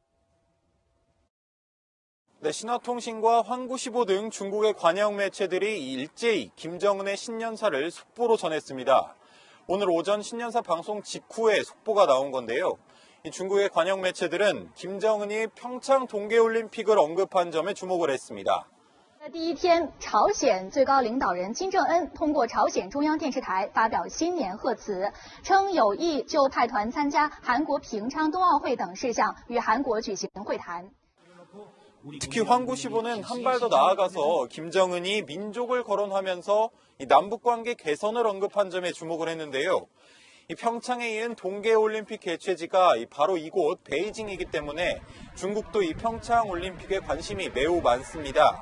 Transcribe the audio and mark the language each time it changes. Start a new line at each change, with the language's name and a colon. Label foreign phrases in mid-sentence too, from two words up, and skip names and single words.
Korean: 네, 신화통신과 환구시보 등 중국의 관영 매체들이 일제히 김정은의 신년사를 속보로 전했습니다. 오늘 오전 신년사 방송 직후에 속보가 나온 건데요. 이 중국의 관영 매체들은 김정은이 평창 동계올림픽을 언급한 점에 주목을 했습니다.
Chinese: 第一天，朝鲜最高领导人金正恩通过朝鲜中央电视台发表新年贺词，称有意就派团参加韩国平昌冬奥会等事项与韩国举行会谈。
Korean: 특히 환구시보는 한 발 더 나아가서 김정은이 민족을 거론하면서 이 남북관계 개선을 언급한 점에 주목을 했는데요. 이 평창에 이은 동계올림픽 개최지가 바로 이곳 베이징이기 때문에 중국도 이 평창올림픽에 관심이 매우 많습니다.